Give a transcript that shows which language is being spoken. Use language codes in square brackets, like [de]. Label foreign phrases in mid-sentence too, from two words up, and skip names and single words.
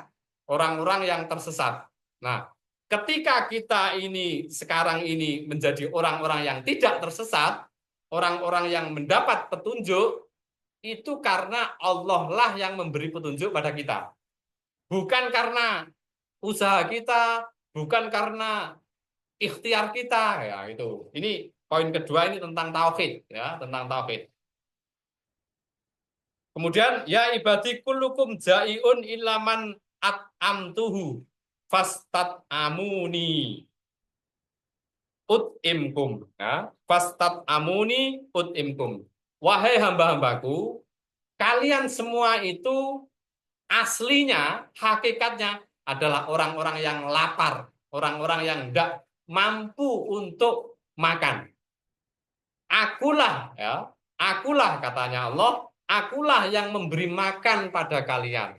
[id] Orang-orang yang tersesat. Nah, ketika kita ini sekarang ini menjadi orang-orang yang tidak tersesat, orang-orang yang mendapat petunjuk, itu karena Allah lah yang memberi petunjuk pada kita. Bukan karena usaha kita, bukan karena ikhtiar kita, ya itu. Ini poin kedua, ini tentang tauhid, ya, tentang tauhid. [ar] Kemudian يا عبادي كلكم جائع إلا من أطعمته فاستطعموني أطعمكم. Ya, فاستطعموني أطعمكم. [id] Wahai hamba-hambaku, kalian semua itu aslinya, hakikatnya adalah orang-orang yang lapar, orang-orang yang tidak mampu untuk makan. Akulah, ya, akulah katanya Allah, akulah yang memberi makan pada kalian.